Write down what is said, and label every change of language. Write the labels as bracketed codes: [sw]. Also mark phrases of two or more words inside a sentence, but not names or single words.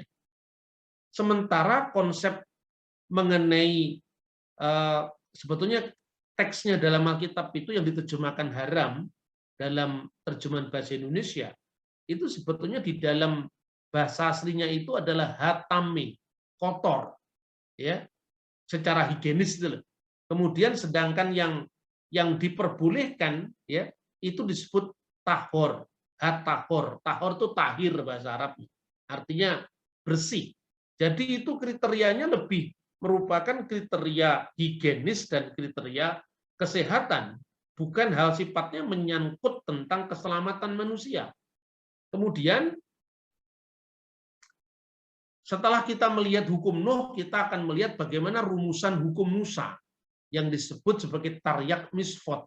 [id] Sementara konsep mengenai sebetulnya teksnya dalam Alkitab itu yang diterjemahkan haram dalam terjemahan bahasa Indonesia itu sebetulnya di dalam bahasa aslinya itu adalah hatame, kotor, ya, secara higienis itu. Kemudian sedangkan yang diperbolehkan, ya, itu disebut tahor, hatahor. Tahor itu tahir bahasa Arabnya, artinya bersih. Jadi itu kriterianya lebih merupakan kriteria higienis dan kriteria kesehatan, bukan hal sifatnya menyangkut tentang keselamatan manusia. Kemudian setelah kita melihat hukum Nuh, kita akan melihat bagaimana rumusan hukum Musa yang disebut sebagai [he] תרי"ג מצוות.